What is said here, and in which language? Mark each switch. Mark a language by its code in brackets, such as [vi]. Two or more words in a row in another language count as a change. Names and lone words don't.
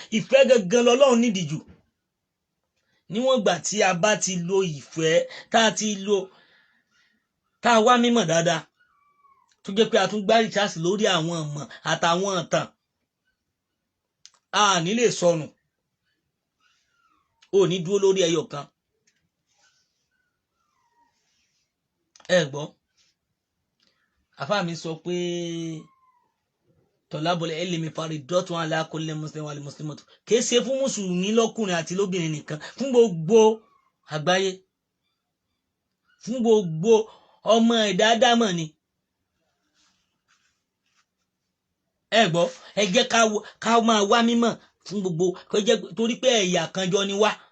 [yo] Ìfẹ́ gangan lọ́lọ́run nídìí jù. Níwọ̀n ìgbà tí a bá ti lo ìfẹ́, tá a ti lo, tá a wá mímọ̀ dáadáa, tó jẹ́ pé a tún gbá rìsáàsì lórí àwọn ìmọ̀ àtàwọn ìtàn, a ní lè sọnù. O ní dúró lórí ẹyọ kan. Ẹ gbọ́, àfáà mi sọ pé, [ar] "طلب العلم فريضة على كل مسلم والمسلمة." [yo] Kì í ṣe fún Mùsùlùmí lọ́kùnrin àti lóbìnrin nìkan, fún gbogbo àgbáyé, fún gbogbo ọmọ ẹ̀dá ádámọ̀ ni. Ẹ gbọ́, ẹ jẹ́ ká w-, ká máa wá mímọ̀ fún gbogbo, kó jẹ́ pé, torí pé ẹ̀yà kan jọ ni wá.